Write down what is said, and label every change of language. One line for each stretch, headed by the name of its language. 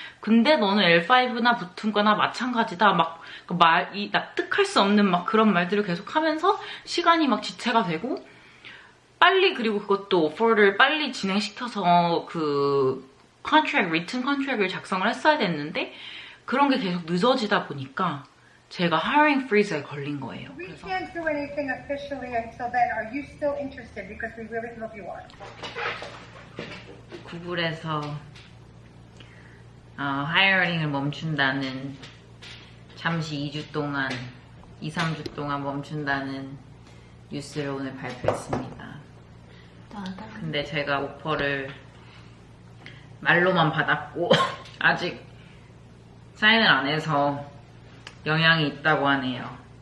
Korean: 근데 너는 L5나 붙은 거나 마찬가지다. 막 납득할 수 없는 막 그런 말들을 계속 하면서 시간이 막 지체가 되고 빨리 그리고 그것도 오퍼를 빨리 진행시켜서 그 리튼 컨트랙을 작성을 했어야 됐는데 그런 게 계속 늦어지다 보니까 제가 hiring freeze에 걸린 거예요.
English: We can't do anything officially until then. Are you still interested? Because we really hope you are.
Korean: 구글에서 하이어링을 멈춘다는 잠시 2주 동안 2-3주 동안 멈춘다는 뉴스를 오늘 발표했습니다. 근데 제가 오퍼를 말로만 받았고 아직 사인을 안 해서 영향이 있다고 하네요.